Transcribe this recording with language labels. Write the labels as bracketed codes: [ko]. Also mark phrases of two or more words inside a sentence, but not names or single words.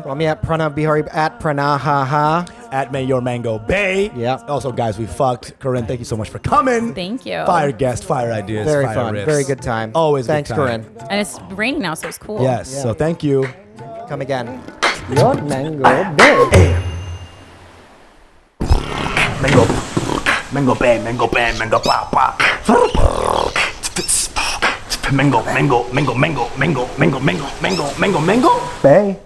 [en] Follow me at Pranav Bihari, at Pranahaha. At May Your Mango Bay. Yeah. Also, guys, we fucked. Corinne, thank you so much for coming. Thank you. Fire guest, fire ideas, very fire fun, riffs. very good time. Always Thanks, good time. Corinne. And it's raining now, so it's cool. Yes. So thank you. Come again. Your Mango Bay. Mango Bay, Mango Bay, Mango Pa Pa. Mango, mango, mango, mango, mango, mango, mango, mango, mango, mango. Bay.